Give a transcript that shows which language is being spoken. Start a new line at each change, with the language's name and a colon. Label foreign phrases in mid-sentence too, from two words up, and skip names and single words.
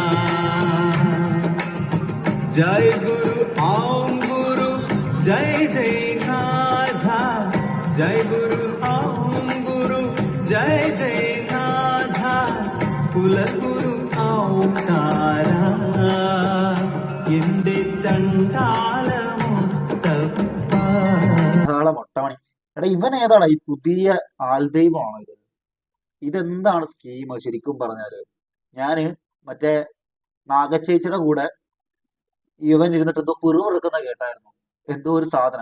Hindi: जय गुरु ओम गुरु जय जय नाथा। जय गुरु ओम गुरु जय जय नाथा। कुलगुरु ओंकारा
Malayalam: എന്റെ ചണ്ടാലമൊട്ടപ്പ. മൊട്ടമണി എടാ, ഇവൻ ഏതാടാ ഈ പുതിയ ആൾദൈവമാണോ ഇത്? ഇതെന്താണ് സ്കീം ശരിക്കും പറഞ്ഞാല്? ഞാന് മറ്റേ നാഗച്ചേച്ചിയുടെ കൂടെ ഇവൻ ഇരുന്നിട്ട് എന്തോ പിറുപിറുക്കുന്ന കേട്ടായിരുന്നു, എന്തോ ഒരു സാധനം.